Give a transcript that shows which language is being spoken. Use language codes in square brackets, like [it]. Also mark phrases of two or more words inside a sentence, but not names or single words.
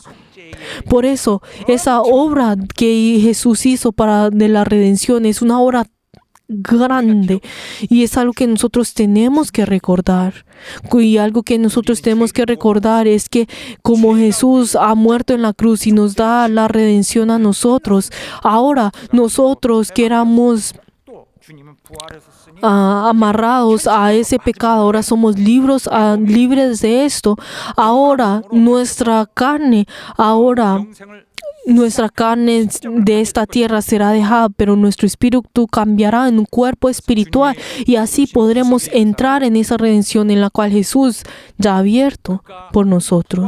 [es] Por eso, esa obra que Jesús hizo de la redención es una obra grande y es algo que nosotros tenemos que recordar. Y algo que nosotros tenemos que recordar es que como Jesús ha muerto en la cruz y nos da la redención a nosotros, ahora nosotros que éramos [ko] 또 주님은 부활하셨으니 [es] amarrados a ese pecado, ahora somos libres de esto. Ahora nuestra carne de esta tierra será dejada, pero nuestro espíritu cambiará en un cuerpo espiritual y así podremos entrar en esa redención en la cual Jesús ya ha abierto por nosotros.